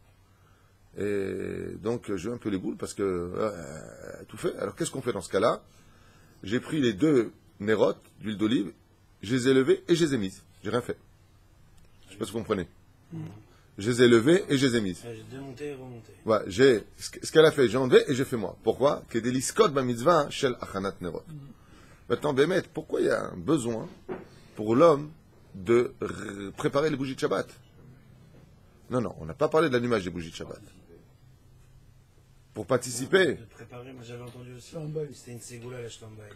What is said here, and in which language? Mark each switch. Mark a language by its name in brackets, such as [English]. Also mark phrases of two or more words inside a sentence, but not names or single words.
[French] Et donc, j'ai eu un peu les boules parce que tout fait. Alors, qu'est-ce qu'on fait dans ce cas-là? J'ai pris les 2 nérotes d'huile d'olive, je les ai levées et je les ai mises. J'ai rien fait. Je ne sais pas si vous comprenez. Je les ai levées et je les ai mises. J'ai démonté et remonté. Ouais, ce qu'elle a fait, j'ai enlevé et j'ai fait moi. Pourquoi? [Hebrew] כדי לעסוק במצוה של הכנת נרות. [French] Maintenant, Bémet, pourquoi il y a un besoin pour l'homme de préparer les bougies de Shabbat? Non, on n'a pas parlé de l'allumage des bougies de Shabbat. Pour participer. De préparer, moi j'avais entendu aussi. C'était une ségoula [Hebrew] לשלום בית.